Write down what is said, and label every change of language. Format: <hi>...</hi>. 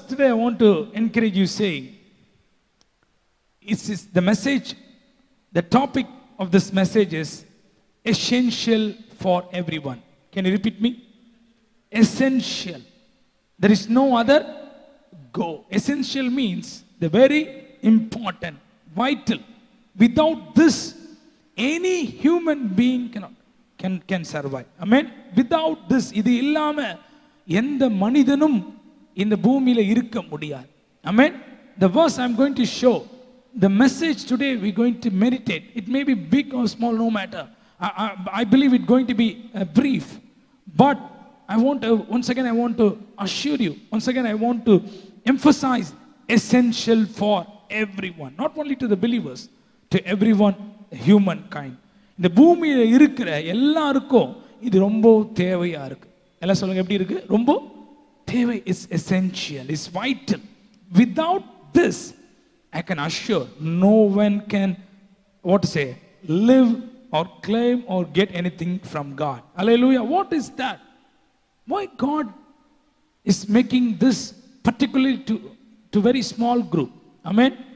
<en>Today I want to encourage you saying, it's the message, the topic of this message is essential for everyone. Can you repeat me? Essential. There is no other go. Essential means the very important, vital. Without this, any human being can survive. Amen. Without this,</en> <ta>இது இல்லாம எந்த மனிதனும் இந்த பூமியில இருக்க முடியாது.</ta> <en>Amen. The verse I'm going to show, the message today we're going to meditate. It may be big or small, no matter. I believe it's going to be brief. But I want to, once again, I want to assure you, once again, I want to emphasize essential for everyone. Not only to the believers, to everyone, humankind.</en> <ta>இந்த பூமியில இருக்கிற எல்லாருக்கும் இது ரொம்ப தேவையா இருக்கு. எல்லாம் சொல்லுங்க எப்படி இருக்கு? ரொம்ப தேவை.</ta> <en>Is essential, is vital. Without this, I can assure no one can, what to say, live or claim or get anything from God. Hallelujah. What is that? Why God is making this particularly to very small group? Amen.</en>